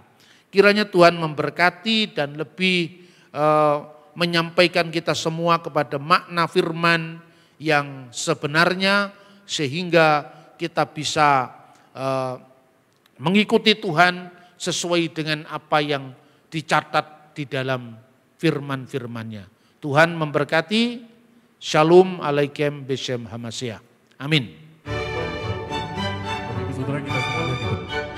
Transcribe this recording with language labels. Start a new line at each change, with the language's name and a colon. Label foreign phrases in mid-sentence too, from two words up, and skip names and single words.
Indonesian: Kiranya Tuhan memberkati dan lebih menyampaikan kita semua kepada makna firman yang sebenarnya, sehingga kita bisa mengikuti Tuhan sesuai dengan apa yang dicatat di dalam firman-firmannya. Tuhan memberkati.
Hebrew: שלום עליכם בשם המשיח. אמן.
Indonesian: Saudara kita semuanya